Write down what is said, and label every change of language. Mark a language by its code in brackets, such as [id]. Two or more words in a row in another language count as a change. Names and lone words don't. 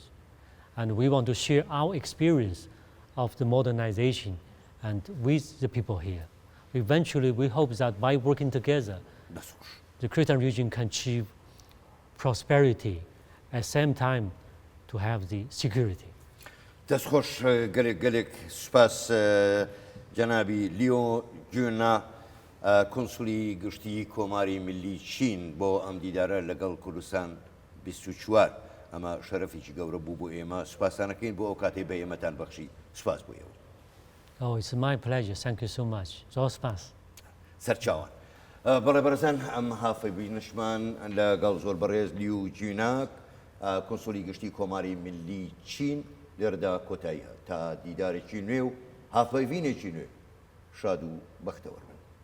[en] And we want to share our experience of the modernization and with the people here. Eventually, we hope that by working together, the Kurdistan region can achieve prosperity at the same time to have the security. [ckb] دەست خۆش گەلێک سوپاس جەنابی لیۆ جوێنا کۆنسولی گشتی کۆماری ملی چین بۆ ئەم دیدارە لەگەڵ کوردستان 24 ئەمە شەرەفێکی گەورە بوو بۆ ئێمە سوپاسانەکەین بۆ ئەو کاتێ بە ئێمەتان بەخشی سوپاس بۆ ئێوە [en] Oh, it's my pleasure. Thank you so much. [ckb] زۆر سپاس. سەرچاوان بەڵێ بەرزان ئەم هافەیبینشمان لەگەڵ زۆر بەڕێز لی و جیناک کۆنسولی گشتی کۆماری ملی چین لێرەدا کۆتایی تا دیدارێکی نوێ و هافەیبینێکی نوێ شاد و بەختەوەربن.